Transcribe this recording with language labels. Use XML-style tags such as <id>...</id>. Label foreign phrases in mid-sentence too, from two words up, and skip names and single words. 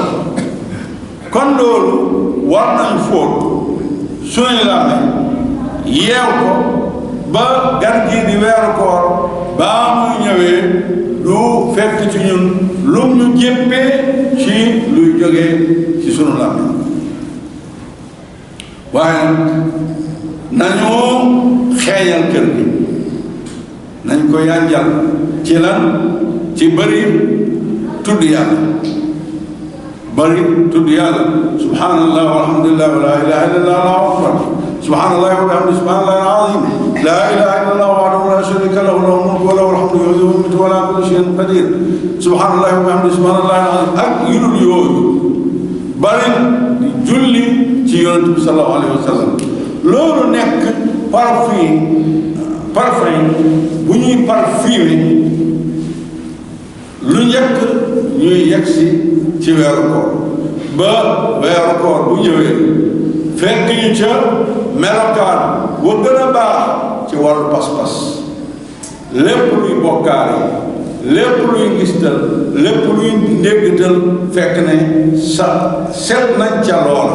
<wo>kon loolu war nañu fóot suñu làmme yeew ko ba gan gii di weeru koor baa muy ñëwee lu fekk ci ñun lu ñu jéppee ci luy jógee ci sunu làmme. waaye nañu xeeñal kër gi nañ ko yànjal ci lan ci bëri tudd yàlla bëri tudd yàlla</wo> <ar>سبحان الله والحمد لله و لا إله إلا الله الله أكبر سبحان الله وبحمده سبحان الله العظيم لا إله إلا الله وحده لا شريك له له الملك و له الحمد يحيي و يميت و على كل شيء قدير سبحان الله وبحمده سبحان الله العظيم</ar> <wo>ak yu dul yooyu bëri julli ci yonent bi</wo> <ar>صلى الله عليه و سلم.</ar> <wo>loolu nekk parfum bu ñuy parfumé lu njëkk ñuy yegsi ci weeru koor ba weeru koor bu ñëwee fekk ñu ca melokaan wa gën a baax ci wàllu pas-pas lépp luy bokkaale lépp luy ngistal lépp luy ndéggatal fekk ne sa set nañ ca loola.</wo>